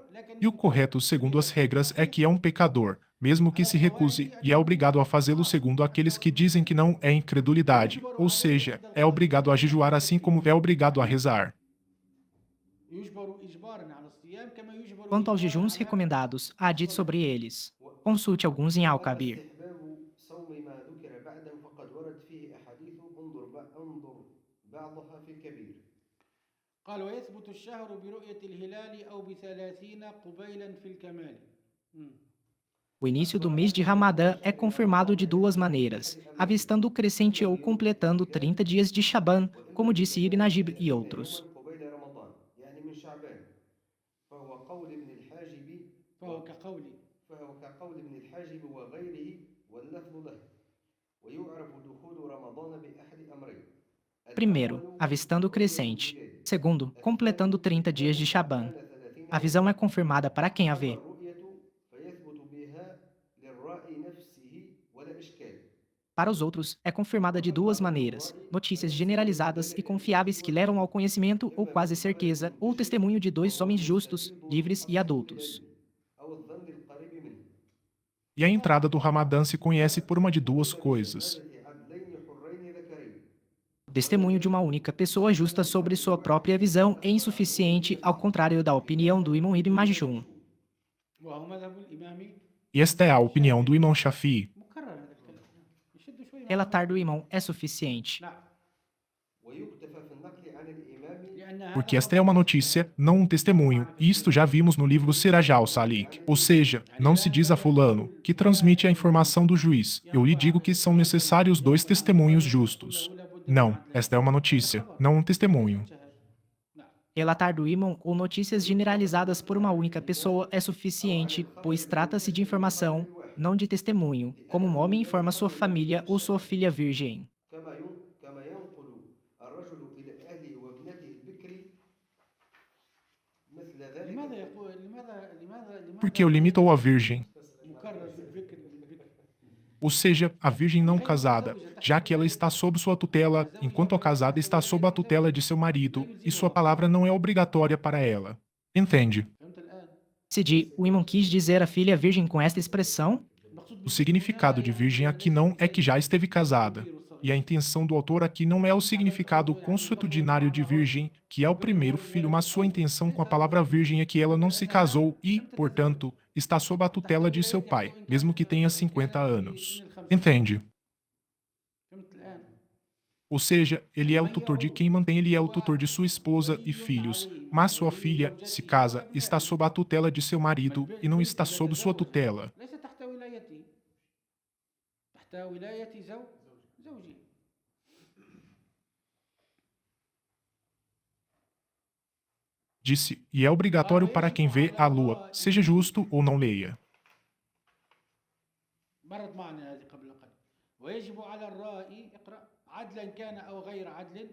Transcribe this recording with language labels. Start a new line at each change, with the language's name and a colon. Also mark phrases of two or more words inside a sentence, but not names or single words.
Portuguese: E o correto, segundo as regras, é que é um pecador, mesmo que se recuse, e é obrigado a fazê-lo segundo aqueles que dizem que não é incredulidade, ou seja, é obrigado a jejuar assim como é obrigado a rezar. Quanto aos jejuns recomendados, há dito sobre eles. Consulte alguns em Al-Kabir.
Arabic: قال ويثبت الشهر برؤية الهلال أو ب30 قبيلا في الكمال.
Portuguese: O início do mês de Ramadã é confirmado de duas maneiras, avistando o crescente ou completando 30 dias de Shaban, como disse Ibn Najib e outros.
Arabic: فهو كقول ابن الحاجب وغيره واللفظ له ويعرف دخول رمضان بأحد أمرين
Portuguese: Primeiro, avistando o crescente. Segundo, completando 30 dias de Shaban. A visão é confirmada para quem a vê.
Arabic: الرؤية فيثبت بها للرائي نفسه ولا إشكال.
Portuguese: Para os outros, é confirmada de duas maneiras: notícias generalizadas e confiáveis que levam ao conhecimento ou quase certeza, ou testemunho de dois homens justos, livres e adultos.
Arabic: أو الظن القريب منه.
Portuguese: E a entrada do Ramadã se conhece por uma de duas coisas.
Arabic: شهادة عدلين حرين ذكرين.
Portuguese: O testemunho de uma única pessoa justa sobre sua própria visão é insuficiente, ao contrário da opinião do Imam Ibn Majishun.
Arabic: وهو مذهب الإمام
Portuguese: E esta é a opinião do Imam Shafi'i.
Arabic: مكرر هذا الكلام. يشد شوي مع
Portuguese: Relatar do Imam é suficiente.
Arabic: نعم ويكتفى في النقل عن الإمام لأن
Portuguese: Porque esta é uma notícia, não um testemunho, e isto já vimos no livro Siraj al-Salik. Ou seja, não se diz a fulano, que transmite a informação do juiz, eu lhe digo que são necessários dois testemunhos justos. Não, esta é uma notícia, não um testemunho. Relatar do Imam ou notícias generalizadas por uma única pessoa é suficiente, pois trata-se de informação, não de testemunho, como um homem informa sua família ou sua filha virgem.
Arabic: كما ينقل الرجل إلى أهله وابنته البكر مثل ذلك. لماذا يقول لماذا
Portuguese: Porque eu limitou a virgem,
Arabic: مكرر بالذكر
Portuguese: ou seja, a virgem não casada, já que ela está sob sua tutela, enquanto a casada está sob a tutela de seu marido, e sua palavra não é obrigatória para ela. Entende?
Arabic: فهمت الآن؟
Portuguese: Sidi, o Imam quis dizer a filha virgem com esta expressão? O significado de virgem aqui não é que já esteve casada. E a intenção do autor aqui não é o significado consuetudinário de virgem, que é o primeiro filho, mas sua intenção com a palavra virgem é que ela não se casou e, portanto, está sob a tutela de seu pai, mesmo que tenha 50 anos. Entende?
Arabic: فهمت الآن؟
Portuguese: Ou seja, ele é o tutor de quem mantém, ele é o tutor de sua esposa e filhos, mas sua filha, se casa, está sob a tutela de seu marido e não está sob sua tutela.
Arabic: ليس تحت ولايتي تحت ولاية زوجي
Portuguese: Disse, e é obrigatório para quem vê a lua, seja justo ou não leia.
Arabic: مرت معنا هذه قبل قليل ويجب على الرائي اقرأ عدلا كان أو غير عدل